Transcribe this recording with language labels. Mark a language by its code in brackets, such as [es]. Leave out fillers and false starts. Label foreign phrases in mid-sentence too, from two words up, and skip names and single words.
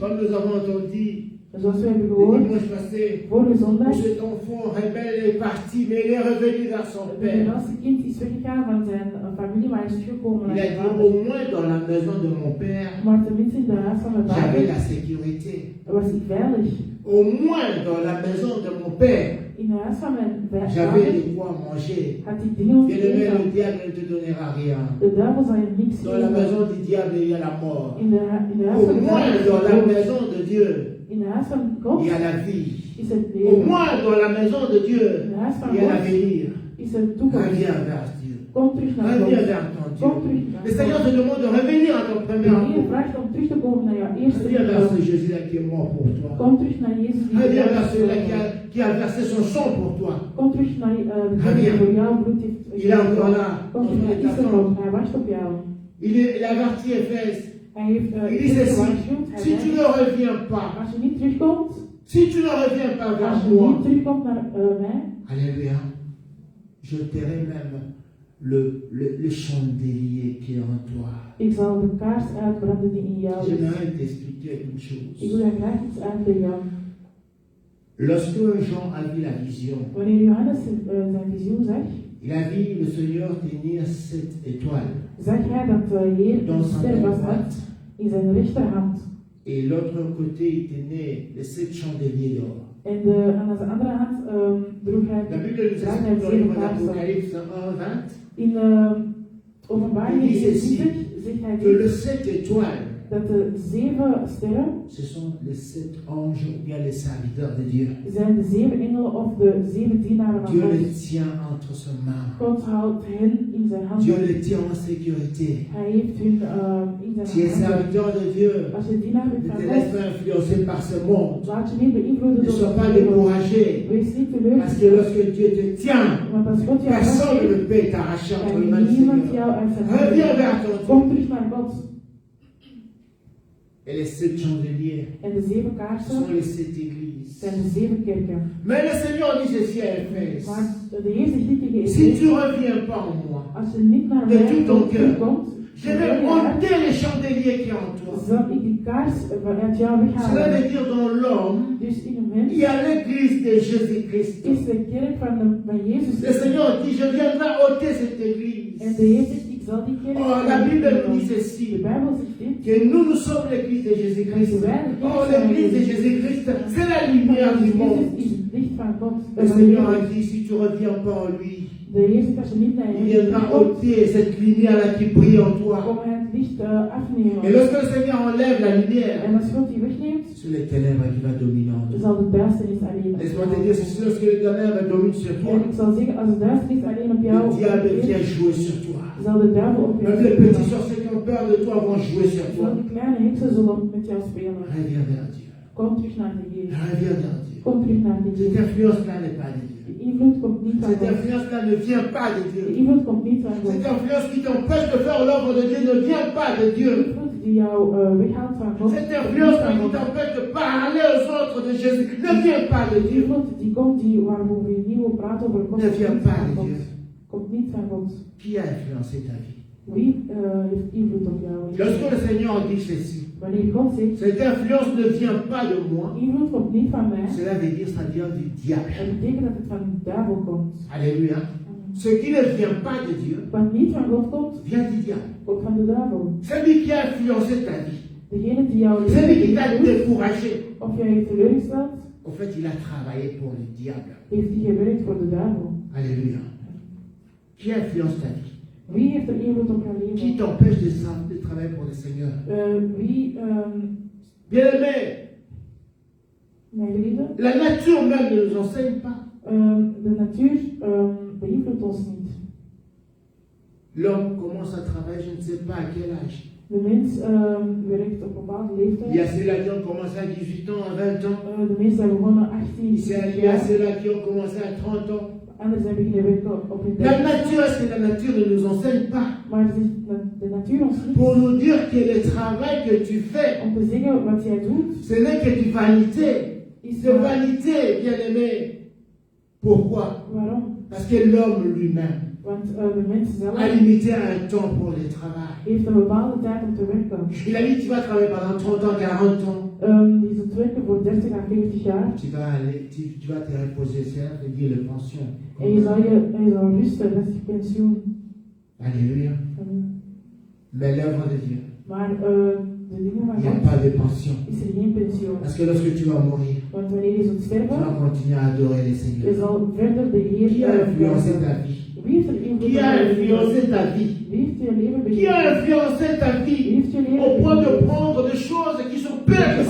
[fr] Comme nous avons entendu [nl] Zoals we hebben [fr] le [nl] gehoord, [fr] dimanche passé, [nl] vorige [fr] où [nl] zondag, [fr] cet enfant rebelle est parti, mais il est revenu vers son [nl] de [fr] père. [nl] rebelse kind is weggegaan van zijn familie, maar hij is teruggekomen [fr] Il [nl] naar [fr] a [nl] zijn [fr] dit, [nl] vader. [fr] au moins dans la maison de mon père, [nl] Maar tenminste in de huis van mijn [fr] j'avais [nl] vader [fr] la sécurité. [nl] was ik veilig. [fr] Au moins dans la maison de mon père, [nl] In het huis van mijn [fr] j'avais [nl] vader [fr] de quoi manger. [nl] had ik dingen om te [fr] Bien-aimé, le [nl] eten. [fr] diable ne te donnera rien. [nl] De duivel zal je niks [fr] Dans la [nl] geven. [fr] maison du diable, il y a la mort. [nl] In de huis [fr] Au [nl] van de [fr] moins dans la [nl] duivel, [fr] maison de Dieu, [nl] in het huis van God [fr] il y a la vie. [nl] is het [fr] Au [nl] leven. [fr] moins dans la maison de Dieu, [nl] In het huis van [fr] il y a [nl] God [fr] l'avenir. [nl] is het toekomst. [fr] Reviens vers Dieu. [nl] Kom terug naar [fr] Reviens [nl] God. [fr] vers ton [nl] Kom [fr] Dieu. [nl] terug naar [fr] Le Seigneur [nl] God. [fr] te demande de revenir à ton [nl] De [fr] premier [nl] Heer [fr] amour. [nl] vraagt om terug te komen naar jouw eerste [fr] Reviens vers ce [nl] liefde. [fr] Jésus-là qui est mort pour toi. [nl] Kom terug naar Jezus die [fr] Reviens vers [nl] voor [fr] celui-là [nl] jou is. [fr] qui a versé son sang pour toi. [nl] Kom terug naar de die voor jou bloed heeft. [fr] Il est encore là. [nl] Kom terug naar Israël. Hij wacht op jou. [fr] Il avertit Éphèse. [nl] Hij heeft [fr] Il dit ceci. [nl] gewaarschuwd. Hij [fr] Si tu [nl] zei, [fr] ne reviens pas, [nl] als je niet terugkomt, [fr] si tu ne reviens pas [nl] als [fr] vers [nl] je niet [fr] moi, [nl] terugkomt naar mij, [fr] alléluia, je tairai même le chandelier qui est en toi. [nl] ik zal de kaars uitbranden die in jou is. [fr] J'aimerais t'expliquer une [nl] Ik [fr] chose. [nl] wil je graag iets uitleggen. [fr] Lorsque Jean a vu la vision, [nl] Wanneer Johannes zijn visioen zag, [fr] il a vu le Seigneur tenir 7 étoiles [nl] zag hij dat de Heer een [fr] dans sa [nl] ster [fr] main [nl] vast had [fr] droite. [nl] in zijn rechterhand. [fr] Et l'autre côté, il tenait les 7 chandeliers d'or. [nl] En aan zijn andere hand droeg hij [fr] La Bible nous [nl] draagt hij [fr] explique dans le livre [nl] 7 kaarsen. [fr] d'Apocalypse 1:20 [nl] In Openbaring [fr] Il dit ceci, [nl] 20 zegt hij [fr] que [nl] dit, [fr] les 7 étoiles, [nl] dat de 7 sterren [fr] ce sont les 7 anges ou bien les serviteurs de Dieu. [nl] zijn de 7 engelen of de 7 dienaren van [fr] Dieu [nl] God. [fr] les tient entre ses mains. [nl] God houdt hen in zijn [fr] Dieu [nl] handen. [fr] les tient en sécurité. [nl] Hij heeft hun in [fr] Tu es [nl] zijn handen. [fr] serviteur de Dieu. [nl] Als je dienaar [fr] Ne [nl] bent [fr] te [nl] van [fr] laisse [nl] God, [fr] pas influencer par ce monde. [nl] laat je niet beïnvloeden [fr] Ne [nl] door [fr] sois [nl] de [fr] pas [nl] wereld. [fr] découragé. [nl] Wees niet [fr] Parce que [nl] teleurgesteld. [fr] lorsque Dieu te tient, [nl] Want als God jou [fr] personne ne [nl] vastgeeft, [fr] peut t'arracher entre les mains [nl] kan [fr] du [nl] niemand [fr] Seigneur. [nl] jou uit zijn [fr] Reviens [nl] handen. [fr] vers ton [nl] Kom [fr] Dieu. [nl] terug naar God. [fr] Et les 7 chandeliers [nl] En de 7 [fr] sont [nl] kaarsen [fr] les 7 églises. [nl] zijn de 7 kerken. [fr] Mais le Seigneur dit ceci à Éphèse. [nl] Maar de Heer zegt dit tegen [fr] Si [nl] Efeze, [fr] tu ne reviens pas en moi, [nl] als je niet naar [fr] de [nl] mij [fr] tout ton cœur, [nl] komt, [fr] je vais ôter les chandeliers qui sont en toi. [nl] zal ik die kaars uit jou [fr] Cela [nl] weghalen. [fr] veut dire dans l'homme, [nl] Dus in een mens [fr] il y a l'église de Jésus-Christ. [nl] is de kerk van Jezus. [fr] Le Seigneur dit, je viendrai ôter cette église. [nl] En de Heer zegt, ik zal die kerk [fr] Oh, la Bible nous dit [nl] De [fr] ceci, [nl] Bijbel zegt dit. [fr] que nous sommes l'église de Jésus-Christ. Oh, l'église de Jésus-Christ, c'est la lumière du monde. [nl] Jezus is het licht van God. [fr] Le Seigneur a dit, si tu ne reviens pas en lui, [nl] De Heer zegt, als je niet naar [fr] il [nl] hem [fr] viendra [nl] komt, [fr] ôter cette lumière-là qui brille en toi. [nl] kom hij het licht afnemen. [fr] Et lorsque le Seigneur enlève la lumière, [nl] En als God die wegneemt, [fr] c'est les ténèbres qui va dominer en toi. [nl] zal de duisternis alleen op [fr] Laisse-moi [nl] jou [fr] te dire, c'est lorsque les ténèbres dominent sur toi, [nl] En ik zal zeggen, als de duisternis alleen op jou [fr] le diable [nl] is, [fr] vient jouer sur toi. [nl] zal de duivel op jou [fr] Même les [nl] spelen. [fr] petits sorciers qui ont peur de toi vont jouer sur [nl] Zal [fr] toi. [nl] die kleine heksen zullen met jou spelen. [fr] Reviens vers Dieu. [nl] Kom terug naar de Heer. [fr] Reviens vers Dieu. [nl] Kom terug naar de [fr] Cette [nl] Heer. [fr] influence-là n'est pas de Dieu. [nl] De invloed komt niet van [fr] Cette [nl] God. [fr] influence-là ne vient pas de [nl] De [fr] Dieu. [nl] invloed komt niet van God. [fr] Cette influence qui t'empêche de faire l'œuvre de Dieu ne vient pas de [nl] De [fr] Dieu. [nl] invloed die jou weghaalt van God. [fr] Cette influence qui t'empêche de parler aux autres de Jésus ne vient pas de [nl] De [fr] Dieu. [nl] invloed die komt, die waarover je niet wil praten over God, [fr] Ne [nl] komt [fr] vient [nl] niet [fr] pas [nl] van [fr] de [nl] God. [fr] Dieu. [nl] Komt niet van God. [fr] Qui a influencé ta vie? [nl] Wie heeft invloed op jou? [fr] Lorsque le Seigneur dit ceci, [nl] Wanneer God zegt, [fr] cette influence ne vient pas de moi, [nl] invloed komt niet van mij, [fr] cela veut dire ça vient du diable. [nl] dat betekent dat het van de duivel komt. [fr] Alléluia. Ce qui ne vient pas de Dieu [nl] Wat niet van God komt, [fr] vient du diable. [nl] komt van de duivel. [fr] Celui qui a influencé ta vie, [nl] Degene die jou [fr] celui qui t'a [nl] heeft [fr] découragé, [nl] of jij heeft teleurgesteld, [fr] en fait, il a travaillé pour le diable. [nl] heeft die gewerkt voor de duivel. [fr] Alléluia. Qui influence ta vie? [nl] Wie heeft er invloed op jouw [fr] Qui [nl] leven? [fr] t'empêche de travailler pour le Seigneur? [nl] Wie, [fr] Bien-aimé, [nl] mijn geliefde, [fr] la nature même ne nous enseigne pas. [nl] de natuur beïnvloedt ons niet. [fr] L'homme commence à travailler, je ne sais pas à quel âge. [nl] De mens werkt op een bepaalde leeftijd. [fr] Il y a ceux-là qui ont commencé à 18 ans, à 20 ans. [nl] De meesten zijn begonnen 18 [fr] Il y a [nl] jaar. [fr] ceux-là qui ont commencé à 30 ans. [nl] Anderen zijn beginnen werken op hun [fr] La [nl] 30. [fr] nature, est-ce que la nature ne nous enseigne pas? [nl] Maar de natuur ons niet. [fr] Pour nous dire que le travail que tu fais, [nl] Om te zeggen wat jij doet, [fr] ce n'est que du vanité. [nl] is [fr] De vanité, bien-aimé. Pourquoi? [nl] waarom? [fr] Parce que l'homme lui-même [nl] Want de mens zelf [fr] a limité un temps pour le travail. [nl] heeft een bepaalde tijd om te werken. [fr] Il a dit, tu vas travailler pendant 30 ans, 40 ans. [nl] Die is het werken voor 30 à 40 jaar. [fr] Tu vas te reposer, c'est-à-dire le pension. [nl] En je zal rusten, dat is je pensioen. [fr] Alléluia. Mais l'œuvre de Dieu, [nl] Maar de dingen van [fr] il n'y a [nl] God [fr] pas de pension. [nl] is er geen pensioen. [fr] Parce que lorsque tu vas mourir, [nl] Want wanneer je zult [fr] tu [nl] sterven, [fr] vas continuer à adorer le [nl] je [fr] Seigneur. [nl] zal verder de Heer [fr] Qui a influencé [nl] prijzen. [fr] ta vie? [nl] Wie heeft er invloed [fr] Qui [nl] op [fr] a [nl] je leven? [fr] influencé ta vie? [nl] Wie heeft je leven [fr] Qui a [nl] beïnvloed? [fr] influencé ta [nl] Wie [fr] vie [nl] heeft je leven [fr] au point de [nl] beïnvloed? [fr] prendre des choses qui sont pires que